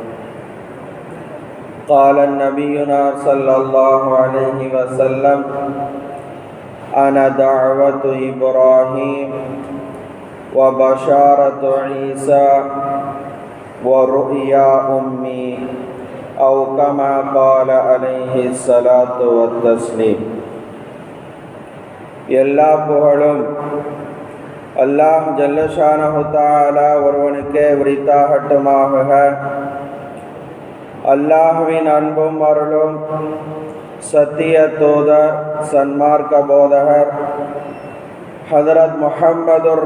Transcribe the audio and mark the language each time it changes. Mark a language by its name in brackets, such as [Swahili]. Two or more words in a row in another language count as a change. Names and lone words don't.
[Arabic] قال نبينا صلى الله عليه وسلم: أنا دعوة إبراهيم وبشارة عيسى ورؤيا أمي، أو كما قال عليه الصلاة والتسليم. [Tamil] எல்லா புகழும் அல்லாஹ் [Arabic] جل شأنه تعالى [Tamil] ஒருவனுக்கே உரித்தாகட்டுமாக. அல்லாஹ்வின் அன்பும் அருளும் சத்திய தூதர் சன்மார்க்க போதகர் ஹதரத் முஹம்மதுர்